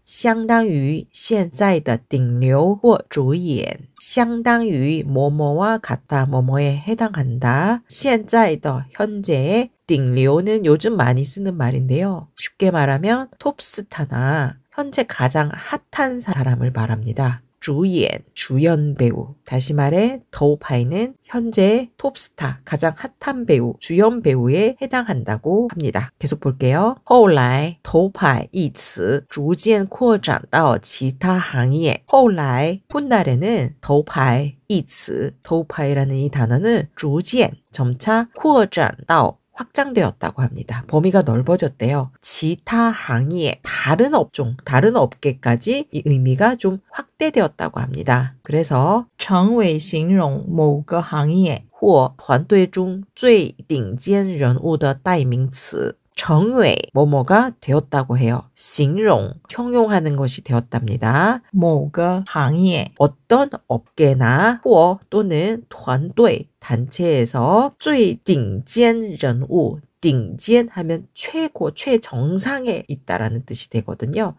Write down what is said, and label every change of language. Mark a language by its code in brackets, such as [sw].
[zh] 相当于现在的顶流或主演相当于 [ko] 뭐뭐와 같다 뭐뭐에 해당한다 [zh] 现在的 [ko] 현재의 [zh] 顶流는 [ko] 요즘 많이 쓰는 말인데요. 쉽게 말하면 톱스타나 현재 가장 핫한 사람을 말합니다. [zh] 主演 [ko] 주연 배우 다시 말해 더우파이는 현재 톱스타 가장 핫한 배우 주연 배우에 해당한다고 합니다. 계속 볼게요. [zh] 后来头牌一词逐渐扩展到其他行业后来 [ko] 훗날에는 [zh] 头牌一词 [ko] 더우파이라는 이 단어는 [zh] 逐渐 [ko] 점차 [zh] 扩展到 [ko] 확장되었다고 합니다. 범위가 넓어졌대요. 기타 [zh] 行业, [ko] 다른 업종, 다른 업계까지 이 의미가 좀 확대되었다고 합니다. 그래서 [zh] 成为形容某个行业或团队中最顶尖人物的代名词 [ko] 정의 뭐뭐가 되었다고 해요. 形容 형용하는 것이 되었답니다. [zh] 某个行业 [ko] 어떤 업계나 [zh] 或 [ko] 또는 [zh] 团队 [ko] 단체에서 [zh] 最顶尖人物 顶尖 [ko] 하면 최고, 최정상에 있다라는 뜻이 되거든요.